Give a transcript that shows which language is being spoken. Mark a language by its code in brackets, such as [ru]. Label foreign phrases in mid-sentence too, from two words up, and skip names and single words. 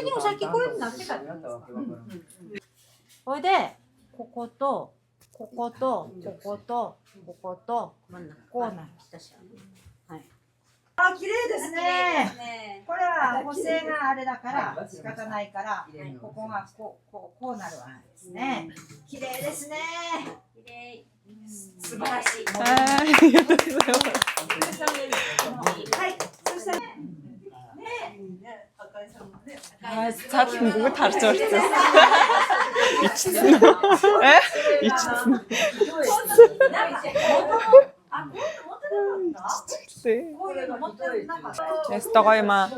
[ja] でもさっきこれになってたこれでこことこことこことこことこうなるはいあ、綺麗ですね。これは補正があれだから仕方ないから、ここがこうなるわけですね。綺麗ですね。素晴らしい。ありがとうございますはい。そしたら [mn] цаадал нь бүгд харж орсон. Ичсэн үү? Ичсэн. Ястаа гоё юм аа.